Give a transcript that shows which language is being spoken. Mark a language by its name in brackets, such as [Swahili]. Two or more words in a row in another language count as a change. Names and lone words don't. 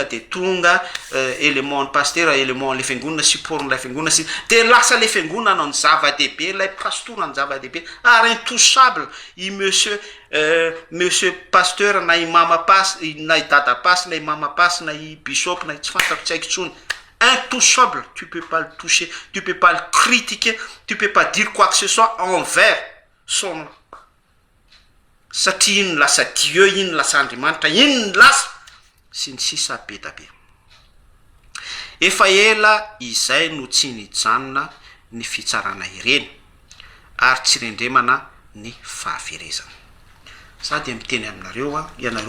[Malagasy] de tonga élément ny pasteur élément le fiangonana support n'ilay fiangonana sy de lasa le fiangonana anao ny zava-dehibe lay pastora ny zava-dehibe ary intouchable i [French] monsieur pasteur [Malagasy] na i mama pasy na i dada pasy na i mama pasy na i bishop na tsy fantako tsy haiko tsony [French] intouchable tu peux pas le toucher tu peux pas le critiquer tu peux pas dire quoi que ce soit envers son nom [Malagasy] satria iny lasa Dieu iny lasa Andriamanitra iny lasa sy ny sisa be da be efa ela izay no tsy nijanona ny fitsarana ireny ary tsy rendremana ny fahaverezana sady miteny aminareo ianareo